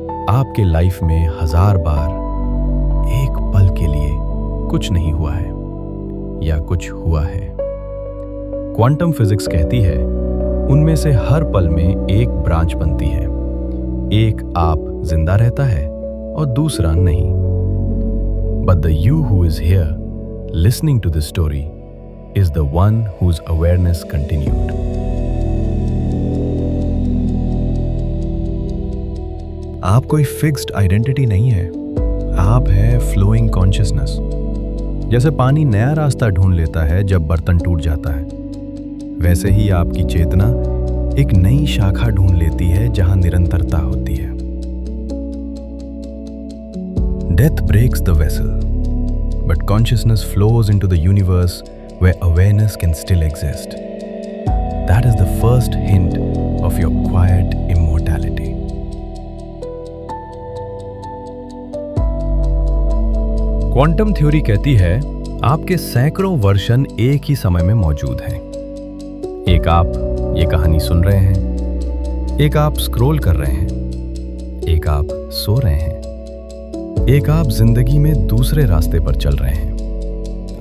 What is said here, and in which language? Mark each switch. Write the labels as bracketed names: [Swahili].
[Hindi] आपके लाइफ में 1000 बार एक पल के लिए कुछ नहीं हुआ है या कुछ हुआ है। क्वांटम फिजिक्स कहती है उनमें से हर पल में एक ब्रांच बनती है। एक आप जिंदा रहता है और दूसरा नहीं। [English] But the you who is here listening to this story is the one whose awareness continued. [Hindi] आप कोई फिक्स्ड आइडेंटिटी नहीं है, आप है फ्लोइंग कॉन्शियसनेस। जैसे पानी नया रास्ता ढूंढ लेता है जब बर्तन टूट जाता है, वैसे ही आपकी चेतना एक नई शाखा ढूंढ लेती है जहां निरंतरता होती है। [English] Death breaks the vessel, but consciousness flows into the universe where awareness can still exist. That is the first hint of your quiet immortality. [Hindi] Quantum theory कहती है आपके सैकड़ों वर्जन एक ही समय में मौजूद हैं। एक आप ये कहानी सुन रहे हैं, एक आप स्क्रॉल कर रहे हैं, एक आप सो रहे हैं, एक आप जिंदगी में दूसरे रास्ते पर चल रहे हैं।